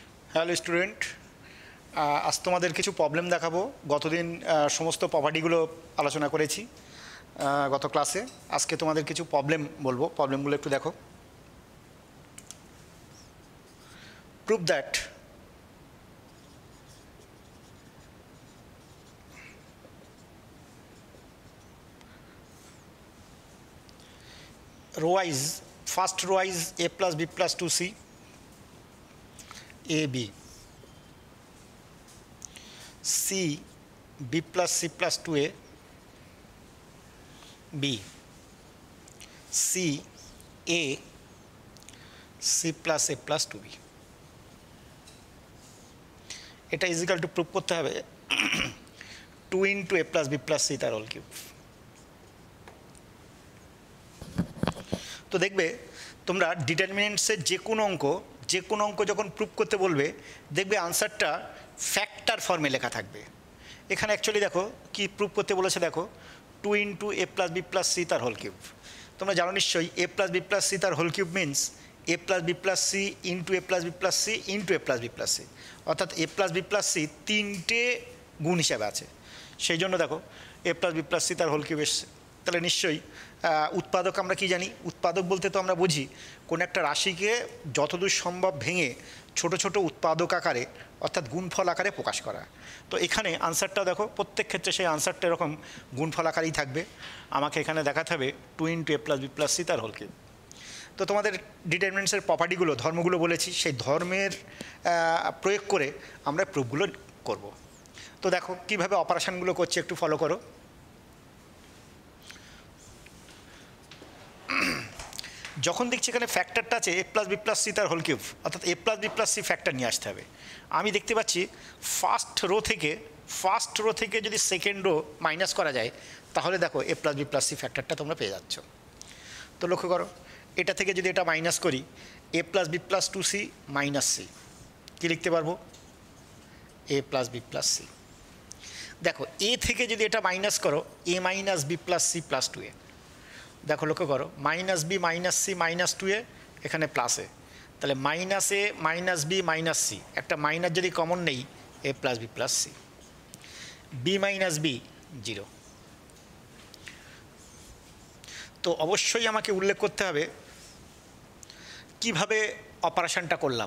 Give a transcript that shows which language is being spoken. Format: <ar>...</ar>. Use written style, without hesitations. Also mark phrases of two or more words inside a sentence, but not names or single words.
<bn>হ্যালো স্টুডেন্ট, আজ তোমাদের কিছু প্রবলেম দেখাবো। গতদিন সমস্ত প্রপার্টিগুলো আলোচনা করেছি গত ক্লাসে। আজকে তোমাদের কিছু প্রবলেম বলবো, প্রবলেমগুলো একটু দেখো।</bn> <en>prove that row wise, first row is a plus b plus 2c a b, c b plus c plus 2a b, c a c plus a plus 2b।</en> <bn>এটা</bn> <en>equal to</en> <bn>প্রুভ করতে হবে</bn> <en>2 into a plus b plus c</en> <bn>তার</bn> <en>whole cube.</en> <bn>তো দেখবে তোমরা ডিটারমিনেন্টসের যে কোনো অঙ্ক যখন প্রুভ করতে বলবে, দেখবে আনসারটা ফ্যাক্টর ফর্মে লেখা থাকবে। এখানে অ্যাকচুয়ালি দেখো কি প্রুভ করতে বলেছে, দেখো</bn> <en>2 into a plus b plus c</en> <bn>তার</bn> <en>whole cube.</en> <bn>তোমরা জানো নিশ্চয়ই</bn> <en>a plus b plus c</en> <bn>তার</bn> <en>whole cube means a plus b plus c into a plus b plus c into a plus b plus c,</en> <bn>অর্থাৎ</bn> <en>a plus b plus c</en> <bn>তিনটে গুণ হিসাবে আছে। সেই জন্য দেখো</bn> <en>a plus b plus c</en> <bn>তার</bn> <en>whole cube</en> <bn>এসছে। তাহলে নিশ্চয়ই উৎপাদক আমরা কি জানি? উৎপাদক বলতে তো আমরা বুঝি কোনো একটা রাশিকে যতদূর সম্ভব ভেঙে ছোট ছোট উৎপাদক আকারে অর্থাৎ গুণফল আকারে প্রকাশ করা। তো এখানে আনসারটা দেখো, প্রত্যেক ক্ষেত্রে সেই আনসারটা এরকম গুণফল আকারেই থাকবে। আমাকে এখানে দেখাতে হবে</bn> <en>2 into a plus b plus c</en> <bn>তার</bn> <en>whole cube.</en> <bn>তো তোমাদের ডিটারমিনেন্টসের প্রপার্টিগুলো, ধর্মগুলো বলেছি, সেই ধর্মের প্রয়োগ করে আমরা প্রুফগুলো করব। তো দেখো কীভাবে অপারেশানগুলো করছে, একটু ফলো করো। যখন দেখছি এখানে ফ্যাক্টরটা আছে</bn> <en>a plus b plus c</en> <bn>তার</bn> <en>whole cube,</en> <bn>অর্থাৎ</bn> <en>a plus b plus c</en> <bn>ফ্যাক্টর নিয়ে আসতে হবে। আমি দেখতে পাচ্ছি</bn> <en>first row</en> <bn>থেকে যদি</bn> <en>second row minus</en> <bn>করা যায়, তাহলে দেখো</bn> <en>a plus b plus c</en> <bn>ফ্যাক্টরটা তোমরা পেয়ে যাচ্ছ। তো লক্ষ্য করো, এটা থেকে যদি এটা মাইনাস করি</bn> <en>a plus b plus 2c minus c,</en> <bn>কী লিখতে পারবো?</bn> <en>a plus b plus c।</en> <bn>দেখো a থেকে যদি এটা মাইনাস করো</bn> <en>a minus b plus c plus 2a,</en> <bn>দেখো লক্ষ্য করো</bn> <en>minus b minus c minus 2a,</en> <bn>এখানে প্লাসে, তাহলে</bn> <en>minus a minus b minus c,</en> <bn>একটা মাইনাস যদি কমন নেই</bn> <en>a plus b plus c, b minus b 0.</en> <bn>তো অবশ্যই আমাকে উল্লেখ করতে হবে কিভাবে অপারেশানটা করলাম।</bn>